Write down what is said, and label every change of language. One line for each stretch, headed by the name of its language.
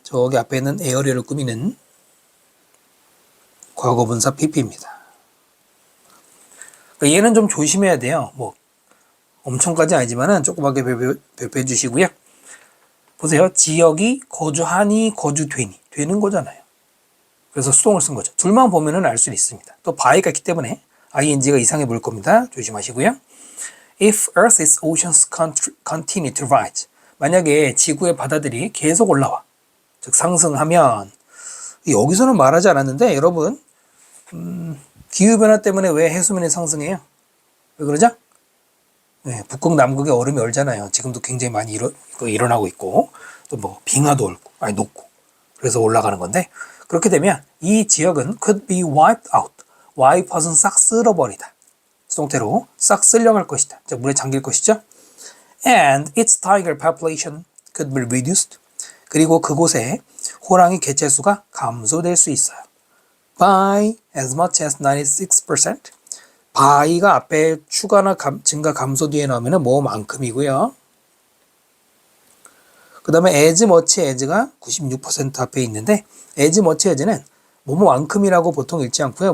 Korean: 저기 앞에 있는 에어리어를 꾸미는 과거분사 PP입니다. 그러니까 얘는 좀 조심해야 돼요. 뭐 엄청까지 아니지만은 조그맣게 배포해 주시고요. 보세요. 지역이 거주하니 거주되니 되는 거잖아요. 그래서 수동을 쓴 거죠. 둘만 보면은 알 수 있습니다. 또 by가 있기 때문에 ing가 이상해 보일 겁니다. 조심하시고요.
English: If Earth's oceans continue to rise,
Korean: 만약에 지구의 바다들이 계속 올라와, 즉 상승하면 여기서는 말하지 않았는데 여러분 기후변화 때문에 왜 해수면이 상승해요? 왜 그러죠? 네, 북극 남극에 얼음이 얼잖아요. 지금도 굉장히 많이 일어나고 있고 또 뭐 빙하도 녹고 그래서 올라가는 건데 그렇게 되면 이 지역은
English: could be wiped out.
Korean: wipeout은 싹 쓸어버리다. 수동태로 싹 쓸려갈 것이다. 즉 물에 잠길 것이죠.
English: And its tiger population could be reduced.
Korean: 그리고 그곳에 호랑이 개체수가 감소될 수 있어요.
English: By as much as 96%.
Korean: by가 앞에 추가나 증가 감소 뒤에 나오면 뭐만큼이고요. 그 다음에 as much as가 96% 앞에 있는데 as much as는 뭐뭐만큼이라고 보통 읽지 않고요.